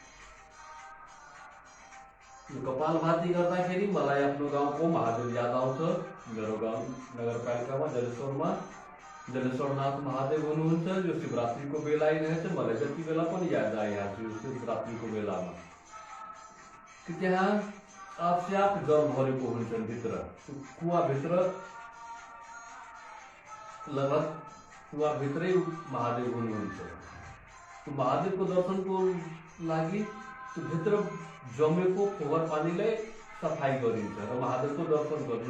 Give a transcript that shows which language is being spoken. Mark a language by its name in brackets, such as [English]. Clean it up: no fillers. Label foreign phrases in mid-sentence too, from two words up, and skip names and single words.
[Nepali] कपालभाति गर्दाखेरि मलाई आफ्नो गाउँको महादेव याद आउँछ। मेरो गाउँ नगरपालिकामा जलेश्वरनाथ महादेव हुनुहुन्छ, जो शिवरात्रिको बेला आइरहेछ। मलाई जति बेला पनि याद आइहाल्छ यो शिवरात्रिको बेलामा कि त्यहाँ [Hindi] आपसे आप [Nepali] जल भरेको हुन्छन् भित्र। कुवाभित्र लगभग कुवाभित्रै महादेव हुनुहुन्छ। महादेवको दर्शनको लागि त्यो भित्र जमेको फोहोर पानीलाई सफाई गरिन्छ र महादेवको दर्शन गरिन्छ।